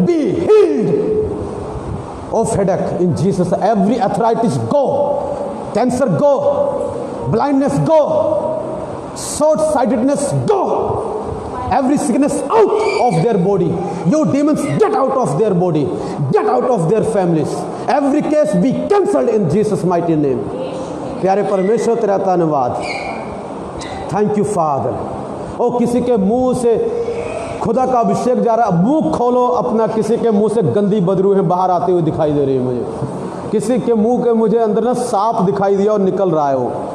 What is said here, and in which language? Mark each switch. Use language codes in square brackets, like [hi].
[en] Be healed of headache in Jesus. Every arthritis go, cancer go, blindness go, short sightedness go, every sickness out of their body. You demons, get out of their body, get out of their families. Every case be cancelled in Jesus mighty name. [hi] प्यारे परमेश्वर तेरा धन्यवाद, [en] Thank you father. [hi] ओ किसी के मुंह से खुदा का अभिषेक जा रहा है, मुंह खोलो अपना। किसी के मुंह से गंदी बदबू बाहर आती हुई दिखाई दे रही है मुझे। किसी के मुंह के मुझे अंदर ना सांप दिखाई दिया और निकल रहा है वो।